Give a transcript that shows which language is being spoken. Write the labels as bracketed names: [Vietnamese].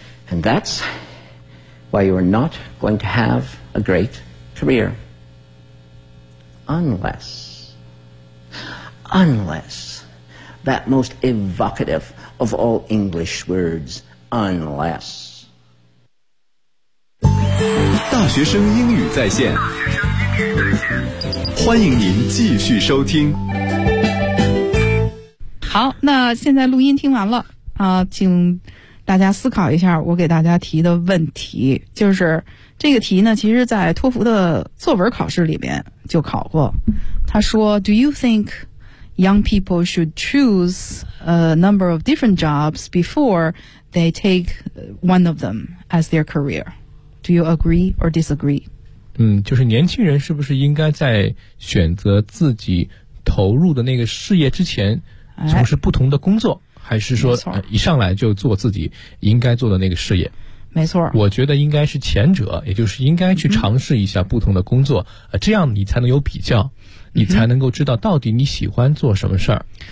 [English] And that's why you are not going to have a great career. Unless, that most evocative of all English words, unless. [Chinese] 大学生英语在线，欢迎您继续收听。好，那现在录音听完了啊，请大家思考一下我给大家提的问题，就是这个题呢，其实在托福的作文考试里面就考过。他说 [English] Do you think young people should choose a number of different jobs before they take one of them as their career? Do you agree or disagree? [Chinese] 就是年轻人是不是应该在选择自己投入的那个事业之前从事不同的工作，还是说一上来就做自己应该做的那个事业？没错，我觉得应该是前者，也就是应该去尝试一下不同的工作，这样你才能有比较，你才能够知道到底你喜欢做什么事儿。